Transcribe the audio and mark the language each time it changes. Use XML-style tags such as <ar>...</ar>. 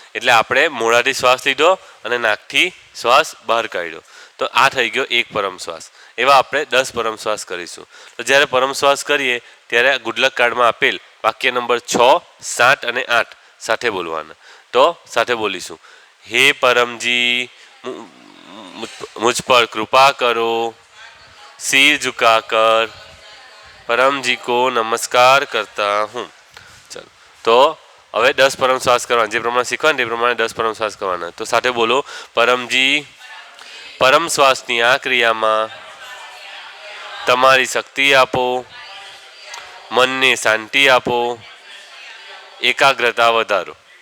<gu>એટલે આપણે મોઢાથી શ્વાસ લીધો અને નાકથી શ્વાસ બહાર કાઢ્યો. તો આ થઈ ગયો એક પરમ શ્વાસ. એવા આપણે 10 પરમ શ્વાસ કરીશું. તો જ્યારે પરમ શ્વાસ કરીએ ત્યારે ગુડલક કાર્ડમાં આપેલ વાક્ય નંબર 6, 7 અને 8 સાથે બોલવાના. તો સાથે બોલીશું.</gu> <hi>હે परमजी मुझ पर कृपा करो, सिर झुकाकर परमजी को नमस्कार करता हूँ. चलो तो</hi> <gu>હવે 10 પરમ શ્વાસ કરવાના. જે પ્રમાણે શીખવાના તે પ્રમાણે 10 પરમ શ્વાસ કરવાના. તો સાથે બોલો. પરમજી, પરમ શ્વાસની આ ક્રિયામાં તમારી શક્તિ આપો, મનને શાંતિ આપો, એકાગ્રતા વધારો.</gu>